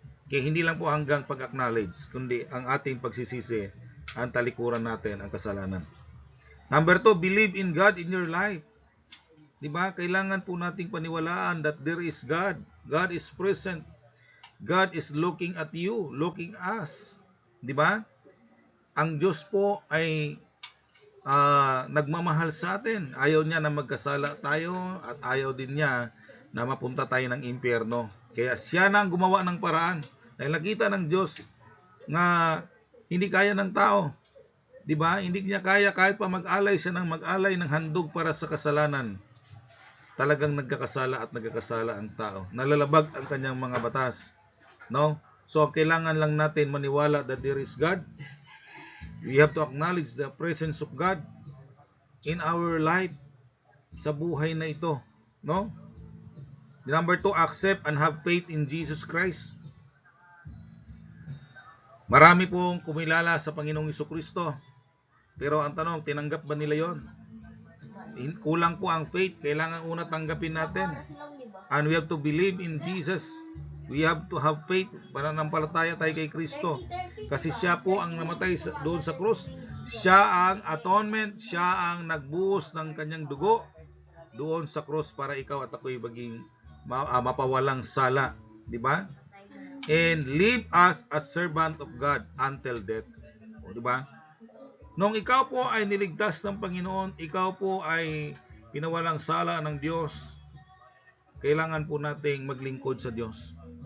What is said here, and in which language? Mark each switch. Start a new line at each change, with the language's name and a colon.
Filipino: Kaya hindi lang po hanggang pag-acknowledge, kundi ang ating pagsisisi, ang talikuran natin ang kasalanan.
English: Number 2, believe in God in your life. Diba?
Filipino: Kailangan po nating paniwalaan
English: that there is God. God is present. God is looking at you, looking us.
Filipino: Diba? Ang Diyos po ay nagmamahal sa atin. Ayaw niya na magkasala tayo at ayaw din niya na mapunta tayo ng impyerno. Kaya siya na ang gumawa ng paraan. Dahil nakita ng Diyos nga hindi kaya ng tao. Diba? Hindi niya kaya kahit pa mag-alay siya ng mag-alay ng handog para sa kasalanan. Talagang nagkakasala at nagkakasala ang tao. Nalalabag ang kanyang mga batas. No? So, kailangan lang natin maniwala
English: that there is God. We have to acknowledge the presence of God in our life,
Filipino: sa buhay na ito.
English: No? Number 2, accept and have faith in Jesus Christ.
Filipino: Marami pong kumilala sa Panginoong Jesucristo. Pero ang tanong, tinanggap ba nila yon? Kulang po ang faith. Kailangan una tanggapin natin.
English: And we have to believe in Jesus. We have to have faith.
Filipino: Pananampalataya tayo kay Kristo. Kasi siya po ang namatay doon sa krus. Siya ang atonement. Siya ang nagbuhos ng kanyang dugo doon sa krus para ikaw at ako'y maging mapawalang sala. Diba?
English: And live as a servant of God until death.
Filipino: O, diba? Nung ikaw po ay niligtas ng Panginoon, ikaw po ay pinawalang sala ng Diyos, kailangan po nating maglingkod sa Diyos.